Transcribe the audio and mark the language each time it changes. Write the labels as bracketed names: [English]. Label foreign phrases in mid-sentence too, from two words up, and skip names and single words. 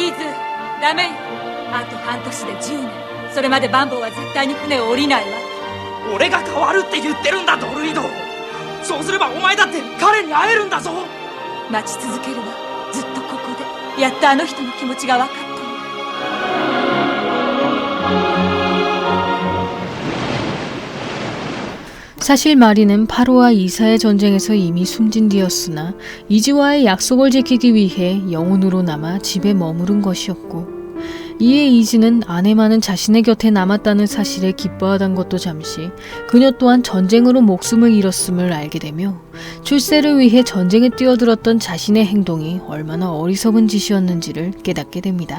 [Japanese] イズ、ダメよ。あと半年で10年。それまでバンボーは絶対に船を降りないわ。俺が変わるって言ってるんだ、ドルイド。そうすればお前だって彼に会えるんだぞ。待ち続けるわ。ずっとここでやっとあの人の気持ちが分かったの。 [Korean] 사실 마리는 파로와 이사의 전쟁에서 이미 숨진 뒤였으나 이즈와의 약속을 지키기 위해 영혼으로 남아 집에 머무른 것이었고, 이에 이즈는 아내만은 자신의 곁에 남았다는 사실에 기뻐하던 것도 잠시 그녀 또한 전쟁으로 목숨을 잃었음을 알게 되며 출세를 위해 전쟁에 뛰어들었던 자신의 행동이 얼마나 어리석은 짓이었는지를 깨닫게 됩니다.